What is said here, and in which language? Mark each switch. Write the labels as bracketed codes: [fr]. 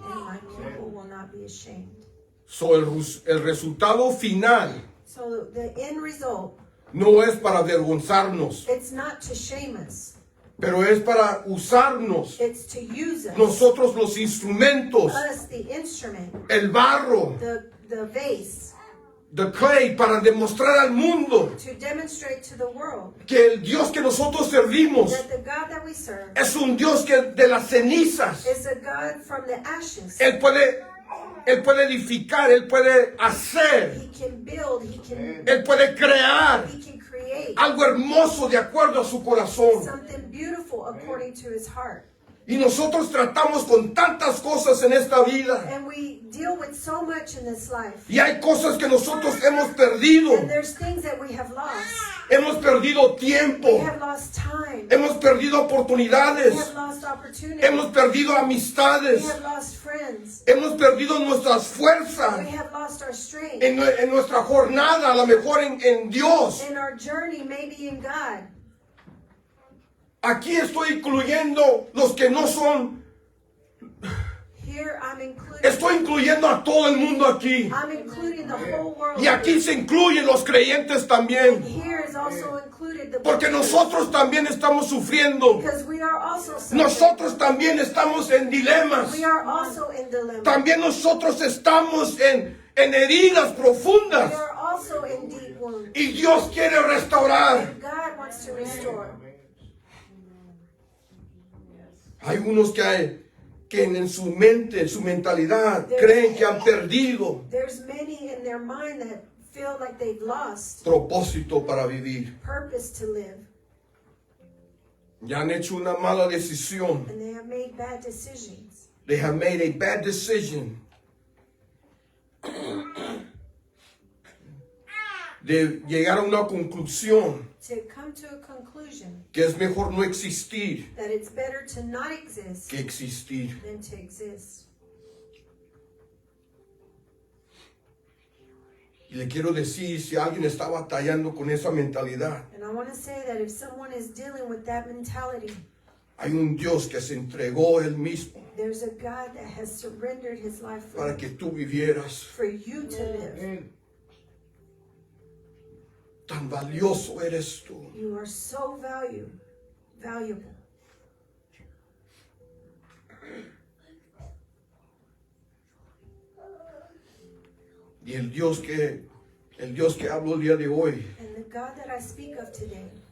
[en] And my people will not be ashamed. So [es] el resultado final [en] So the end result, [es] no es para avergonzarnos, [en] it's not to shame us. [es] pero es para usarnos, [en] It's to use us. [es] nosotros los instrumentos, [en] Us, the instrument, [es] el barro, [en] the vase, the clay, [es] para demostrar al mundo [en] to demonstrate to the world [es] que el Dios que nosotros servimos [en] that the God that we serve [es] es un Dios que de las cenizas, [en] is a God from the ashes. [es] Él puede edificar, Él puede hacer, [en] He can build, He can [es] crear [en] create [es] algo hermoso de acuerdo a su corazón. [en] something beautiful according to His heart. [es] Y nosotros tratamos con tantas cosas en esta vida. [en] And we deal with so much in this life. [es] Y hay cosas que nosotros hemos perdido. [en] And there's things that we have lost. [es] Hemos perdido tiempo. [en] We have lost time. [es] Hemos perdido oportunidades. [en] have lost opportunity. [es] Hemos perdido [en] We [es] amistades. [en] have lost friends. [es] Hemos perdido nuestras fuerzas [en] have lost our strength. [es] en nuestra jornada, a lo mejor en Dios. [en] In our journey, maybe in God. [es] Aquí estoy incluyendo los que no son. [en] Here I'm including. [es] Estoy incluyendo a todo el mundo aquí. [en] I'm including the whole world. [es] Y aquí se incluyen los creyentes [en] And [es] también. [en] here is also included the [es] Porque [en] believers. [es] nosotros también estamos sufriendo. [en] Because we are also suffering. [es] Nosotros también estamos en dilemas. [en] We are also in dilemma. [es] También nosotros estamos en heridas [en] We [es] profundas. [en] are also in deep wounds. [es] Y Dios quiere restaurar. [en] And God wants to restore. [es] Hay unos que en su mente, en su mentalidad, creen que han perdido [en] There's many in their mind that feel like they've lost [es] propósito para vivir. [en] purpose to live. [es] Ya han hecho una mala decisión. [en] And they have made bad decisions. They have made a bad decision [es] de llegar a una conclusión [en] To come to a conclusion [es] que es mejor no existir [en] that it's better to not exist [es] que existir. [en] than to exist. [es] Y le quiero decir, si alguien está batallando con esa mentalidad, [en] And I want to say that if someone is dealing with that mentality, [es] hay un Dios que se entregó Él mismo [en] there's a God that has surrendered His life [es] para que tú vivieras. [en] for you to live. [es] Tan valioso eres tú. [en] You are so valuable. [es] Y el Dios que hablo el día de hoy, [en] And the God that I speak of today,